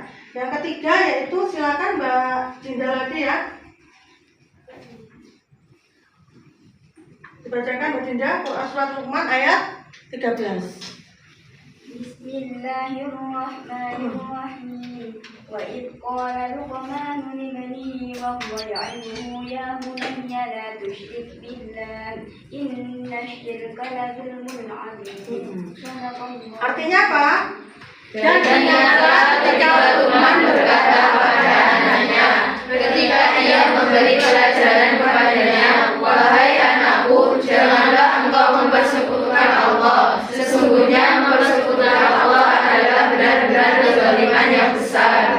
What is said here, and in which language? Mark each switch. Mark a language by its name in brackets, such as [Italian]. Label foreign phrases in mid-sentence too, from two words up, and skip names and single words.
[Indonesian] Yang ketiga yaitu silakan Mbak Dinda lagi ya. Dibacakan Mbak Dinda Quran surat Luqman ayat 13. [Arabic] بسم الله الرحمن الرحيم. وإذ قال لقمان لابنه وهو يعظه يا بني لا تشرك بالله إن الشرك لظلم عظيم. [Indonesian] Artinya apa? Dan ternyata ketika Luqman berkata kepada anaknya, ketika ia memberi pelajaran kepadanya, wahai anakku, janganlah engkau mempersekutukan Allah. Sesungguhnya mempersekutukan Allah adalah benar-benar kezaliman yang besar.